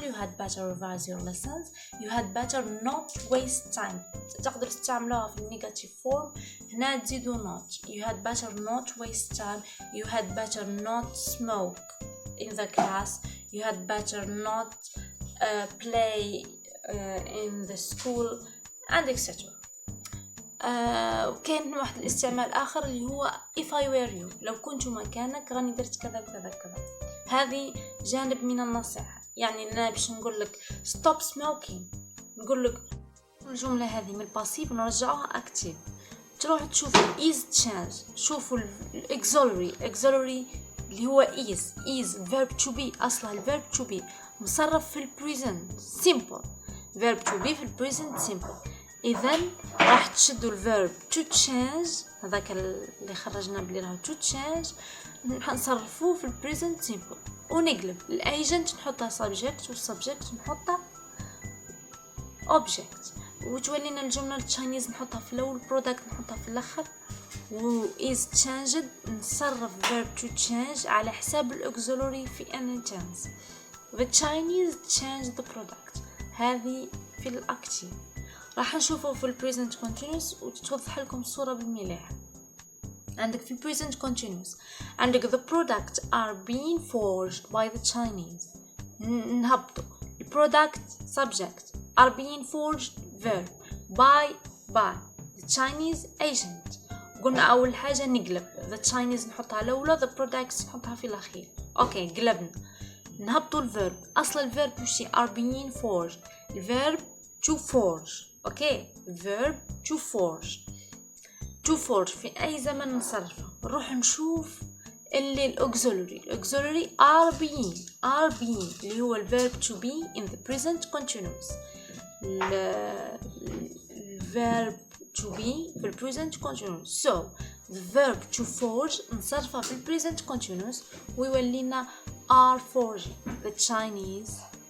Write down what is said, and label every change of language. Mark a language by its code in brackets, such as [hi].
[en] you had better revise your lessons, you had better not waste time. [ar] تقدر تستعملوها في negative form. هنا تزيدوا not. [en] you had better not waste time, you had better not smoke in the class, you had better not play in the school and etc. [ar] وكان واحد الاستعمال آخر اللي هو [en] if I were you. [ar] لو كنت مكانك راني درت كذا كذا كذا. هذه جانب من النصيحة، يعني أنا باش نقول لك [en] stop smoking، [ar] نقول لك الجملة هذه من الباسيف ونرجعوها active. [en] تروح تشوفوا is change، شوفوا auxiliary اللي هو is verb to be. أصلا verb to be مصرف في present simple. verb to be في present simple. [ar] إذن راح تشدوا الverb to change، هذاك اللي خرجنا بلي راه to change، نصرفوه في present simple ونقلب الagent نحطها subject والsubject نحطها object، وتولينا الجملة التشاينيز نحطها في الأول، product نحطها في الآخر، و is changed نصرف verb to change على حساب الauxiliary في any tense. [en] the Chinese changed the product. [ar] هذه في الأكتيف. راح نشوفه في present continuous وتتوضح لكم الصورة بالمليح. [en] عندك في present continuous عندك the product are being forged by the Chinese. نهبطوا product subject are being forged verb by the Chinese agent. [ar] قلنا أول حاجة نقلب the Chinese نحطها الأولى the products نحطها في الأخير. أوكي قلبنا. نهبطوا الverb. [en] أصل الverb وشي are being forged. الverb to forge. [ar] اوكي verb to forge في اي زمن نصرفه. [en] نروح نشوف اللي الاوكسيلري are being اللي هو الverb to be in the present continuous. الverb to be في present continuous. so the verb to forge نصرفه في present continuous ويولينا are forging. the Chinese